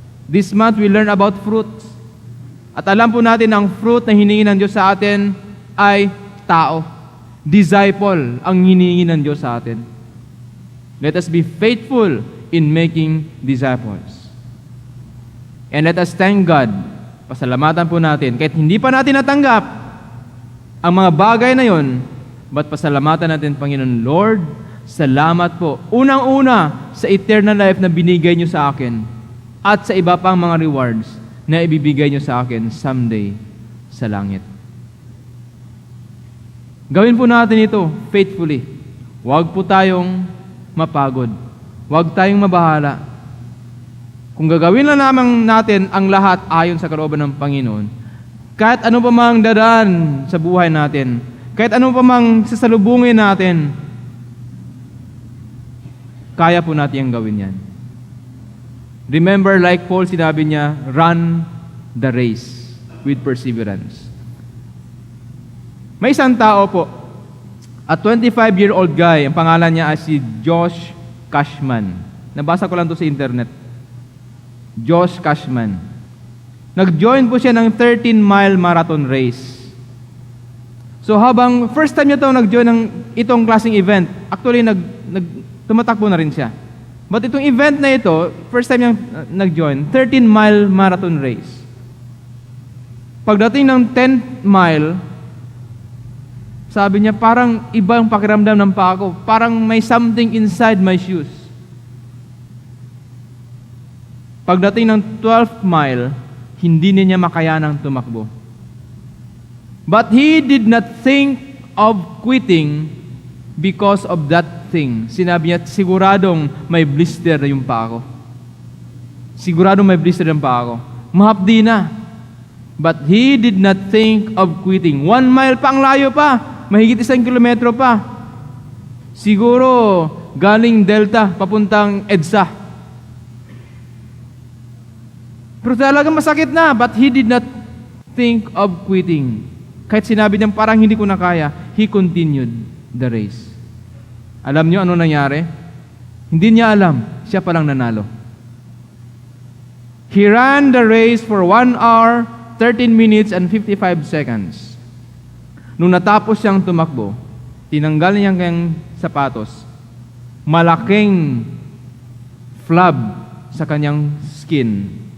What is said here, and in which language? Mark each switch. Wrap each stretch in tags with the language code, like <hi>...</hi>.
<en>This month we learn about fruits.</en> <tl>At alam po natin ang fruit na hiningi ng Diyos sa atin ay tao.</tl> <en>Disciple</en> <tl>ang hiningi ng Diyos sa atin.</tl> <en>Let us be faithful in making disciples. And let us thank God.</en> <tl>Pasalamatan po natin. Kahit hindi pa natin natanggap ang mga bagay na yon, but pasalamatan natin, Panginoon, Lord, salamat po. Unang-una sa eternal life na binigay niyo sa akin at sa iba pang mga rewards na ibibigay niyo sa akin someday sa langit. Gawin po natin ito faithfully. Huwag po tayong mapagod. Huwag tayong mabahala. Kung gagawin na naman natin ang lahat ayon sa kalooban ng Panginoon, kahit ano pa mang dadaan sa buhay natin, kahit ano pa mang sasalubungin natin, kaya po natin ang gawin yan.</tl> <en>Remember, like Paul,</en> <tl>sinabi niya,</tl> <en>run the race with perseverance.</en> <tl>May isang tao po,</tl> <en>a 25-year-old guy,</en> <tl>ang pangalan niya ay si Josh Cashman. Nabasa ko lang to sa internet. Josh Cashman. Nag-join po siya ng 13-mile marathon race. So So habang first time niya nag-join ng itong klaseng event, actually tumatakbo na rin siya. But itong event na ito, first time niyang nag-join, 13-mile marathon race. Pagdating ng 10th mile, sabi niya, parang ibang pakiramdam ng paa ko. Parang may</tl> <en>something inside my shoes.</en> <tl>Pagdating ng 12th mile, hindi niya makayanang tumakbo.</tl> <en>But he did not think of quitting because of that thing.</en> <tl>Sinabi niya, siguradong may blister na yung paa ko. Siguradong may blister yung paa ko. Mahapdi na.</tl> <en>But he did not think of quitting.</en> <tl>1 mile pa, ang layo pa. Mahigit 1 kilometro pa. Siguro, galing Delta, papuntang EDSA. Pero talagang masakit na.</tl> <en>But he did not think of quitting.</en> <tl>Kahit sinabi niya, parang hindi ko na kaya,</tl> <en>he continued the race.</en> <tl>Alam niyo ano nangyari? Hindi niya alam, siya palang nanalo.</tl> <en>He ran the race for 1 hour, 13 minutes, and 55 seconds.</en> <tl>Nung natapos siyang tumakbo, tinanggal niya ang kanyang sapatos, malaking flab sa kanyang skin.</tl>